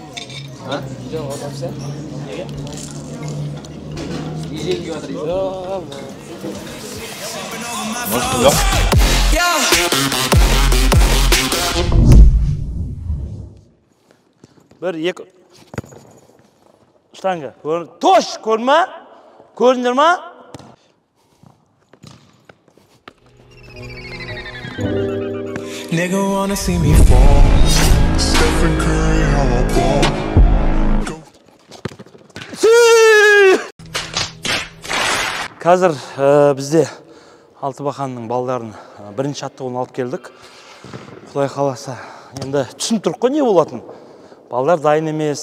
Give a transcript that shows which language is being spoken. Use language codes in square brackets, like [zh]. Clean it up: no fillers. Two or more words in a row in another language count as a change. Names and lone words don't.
[kk] Bir, екі... Штанга. Тош, көрінме? Көріндір ма? [en] Nigga wanna see me fall. Stephen Curry, how I ball. [kk] Қазір бізде Алтыбақанның балдарын бірінші аттығын алып келдік. Құдай қаласа. Енді түсініп тұрық қой не болатын. Балдар дайын емес.